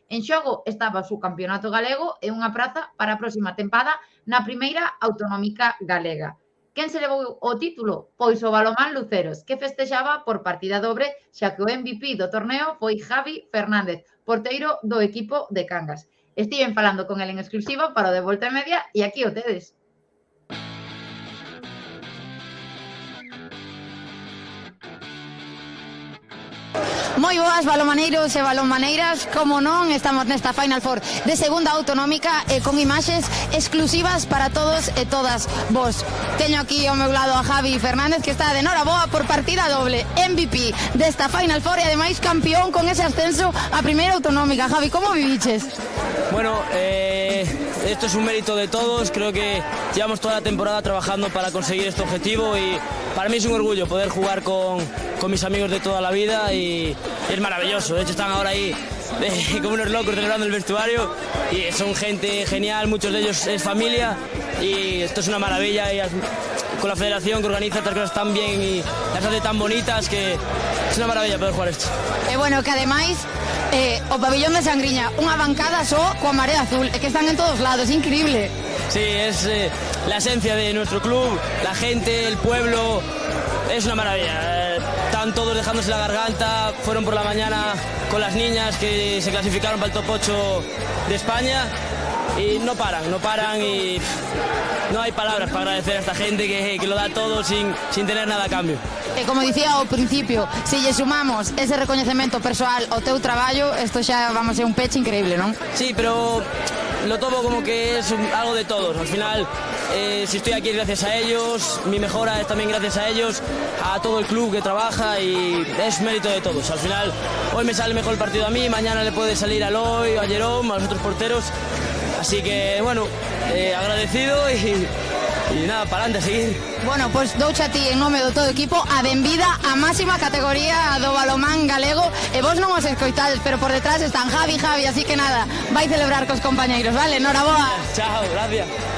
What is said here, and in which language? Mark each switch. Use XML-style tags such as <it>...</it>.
<gl>En xogo estaba o subcampeonato galego e unha praza para a próxima tempada na primeira autonómica galega. Quen se levou o título? Pois o balonmán Luceros, que festexaba por partida dobre, xa que o MVP do torneo foi Javi Fernández, porteiro do equipo de Cangas. Estiven falando con el en exclusiva para o de Volta e Media e aquí o tedes. Moi boas, balonmaneiros e balonmaneiras, como non, estamos nesta Final Four de segunda autonómica e con imaxes exclusivas para todos e todas vos. Teño aquí ao meu lado a Javi Fernández, que está de noraboa por partida doble, MVP desta Final Four e ademais campeón con ese ascenso a primeira autonómica. Javi, como viviches?</gl> <es>Bueno, esto es un mérito de todos, creo que llevamos toda la temporada trabajando para conseguir este objetivo y para mí es un orgullo poder jugar con mis amigos de toda la vida y es maravilloso. De hecho están ahora ahí como unos locos celebrando el vestuario y son gente genial, muchos de ellos es familia y esto es una maravilla y con la federación que organiza estas cosas tan bien y las hace tan bonitas que es una maravilla poder jugar esto.</es> <gl>E bueno, que ademais o pabillón de Sangriña, unha bancada só coa marea azul, e que están en todos lados, increíble.</gl> <es>Sí, es la esencia de nuestro club, la gente, el pueblo, es una maravilla. Están todos dejándose la garganta, fueron por la mañana con las niñas que se clasificaron para el top 8 de España y no paran y no hay palabras para agradecer a esta gente que lo da todo sin tener nada a cambio.</es> <gl>E como dicía ao principio, se lle sumamos ese recoñecemento persoal ao teu traballo, isto xa vamos a ser un peche increíble, non?</gl> <es>Sí, pero lo tomo como que es algo de todos. Al final, si estoy aquí es gracias a ellos, mi mejora es también gracias a ellos, a todo el club que trabaja y es mérito de todos. Al final, hoy me sale mejor el partido a mí, mañana le puede salir a Eloy, a Jerome, a los otros porteros. Así que, bueno, agradecido y nada, para adelante, a seguir.</es> <gl>Bueno, pois douche a ti en nome do todo o equipo a benvida á máxima categoría do balonmán galego e vos non os escoitades, pero por detrás están Javi, así que nada, vai celebrar cos compañeiros, vale? Noraboa.</gl> <es>Chao, gracias.</es>